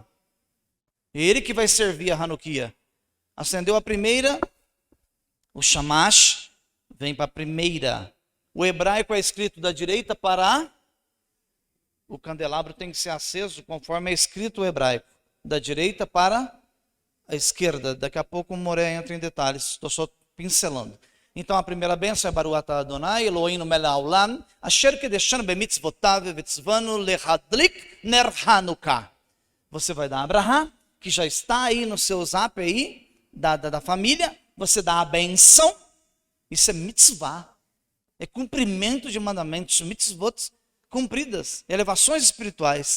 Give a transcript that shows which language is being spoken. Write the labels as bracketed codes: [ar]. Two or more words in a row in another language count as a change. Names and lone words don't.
[pt] Ele que vai servir a Hanukkah. Acendeu a primeira, o shamash vem para a primeira. O hebraico é escrito da direita para o candelabro tem que ser aceso conforme é escrito o hebraico. Da direita para a esquerda. Daqui a pouco o Moré entra em detalhes. Estou só pincelando. Então a primeira bênção é [he] ברוך אתה אדוני אלוהינו מלך העולם אשר קדשנו במצוותיו וצוונו להדליק נר חנוכה. [pt] Você vai dar Abraham, que já está aí no seu zap aí, da família, você dá a benção, isso é mitzvah, é cumprimento de mandamentos, mitzvot cumpridas, elevações espirituais.